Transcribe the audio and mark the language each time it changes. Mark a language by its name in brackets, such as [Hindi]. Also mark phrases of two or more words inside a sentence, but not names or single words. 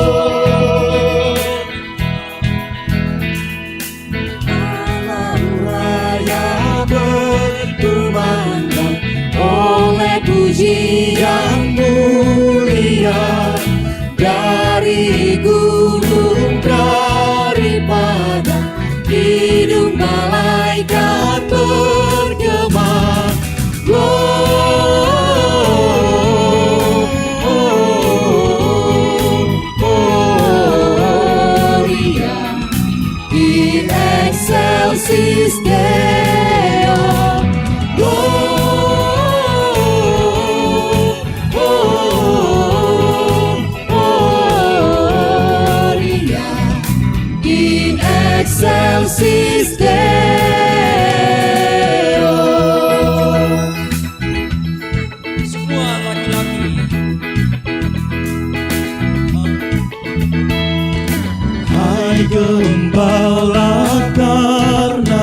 [Indonesian] Alam raya berkumandang oleh pujian mulia dari gunung, daripada hidung malaikat bergema. [Latin] Gloria in excelsis Deo. Excelsis Deo. [Indonesian] Semua laki-laki. Hai gembala